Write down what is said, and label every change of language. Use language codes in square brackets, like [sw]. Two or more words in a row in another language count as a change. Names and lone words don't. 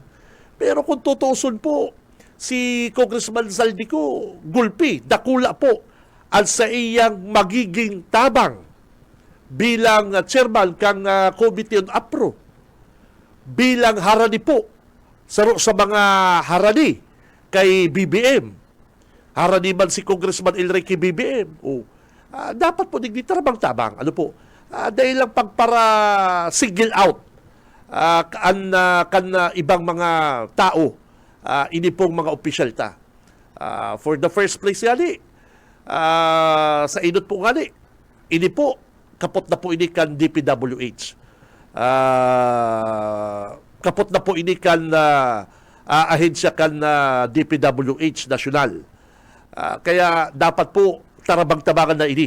[bik] Pero kung tutusun po, si Congressman Saldico, gulpi, dakula po ang sa iyang magiging tabang bilang chairman kang Committee on APRO, bilang harani po sa mga harani kay BBM. Harani man si Congressman El Rey kay BBM. Dapat po digdi tabang-tabang. Ano po? Dahil lang pagpara [en] single out [bik] ibang mga tao, ini pong mga opisyal ta. [en] For the first place yani, [bik] sa inot po gani, ini po, kapot na po ini kan DPWH. Kapot na po ini kan ahensya kan DPWH national. Kaya dapat po tarabang-tabangan na ini.